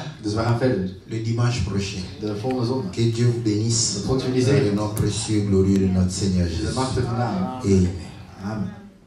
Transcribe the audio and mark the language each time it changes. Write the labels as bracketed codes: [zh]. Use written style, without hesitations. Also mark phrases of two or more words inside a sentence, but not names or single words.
[nl] Dus we gaan verder. [fr] le dimanche prochain. [nl] De volgende zondag. [fr] Que Dieu vous bénisse [nl] Dat God jullie [fr] dans le [nl] zegen. [fr] nom précieux et glorieux de notre Seigneur [nl] De [fr] Jésus. [nl] machtige naam. [fr] Amen. [nl] Amen.